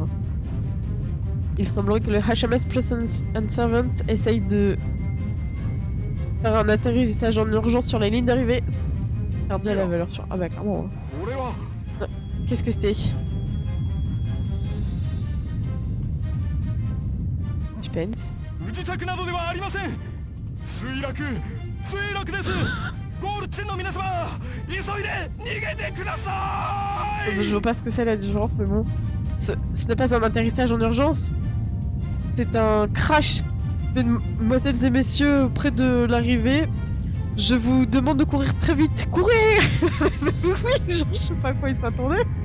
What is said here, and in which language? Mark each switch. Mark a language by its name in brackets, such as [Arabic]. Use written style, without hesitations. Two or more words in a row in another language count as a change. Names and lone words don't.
[French] Hein. Il semblerait que le HMS Presence and Servant essaye de faire un atterrissage en urgence sur la ligne d'arrivée. Perdu à la valeur sur... Ah bah clairement. Hein. [Japanese] 俺は [French] Qu'est-ce que c'était? Suspense. [Japanese] 不時着などではありません墜落ですゴール地点の皆様急いで逃げてください [French] Je vois pas ce que c'est la différence, mais bon. Ce n'est pas un atterrissage en urgence. C'est un crash. Mesdemoiselles et messieurs, près de l'arrivée, je vous demande de courir très vite. Courez Oui, genre, je sais pas à quoi il s'attendait.